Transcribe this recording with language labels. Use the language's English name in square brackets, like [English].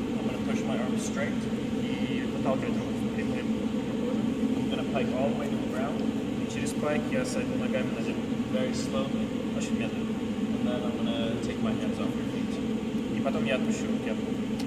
[English] I'm going to push my arms straight [Russian] и подталкивать руку прямым. [English] I'm going to pike all the way to the ground. [Russian] И через пайк я сойду ногами на землю. [English] Very slowly. [Russian] Очень медленно. [English] And then I'm going to take my hands off your feet. [Russian] И потом я отпущу руки от пола.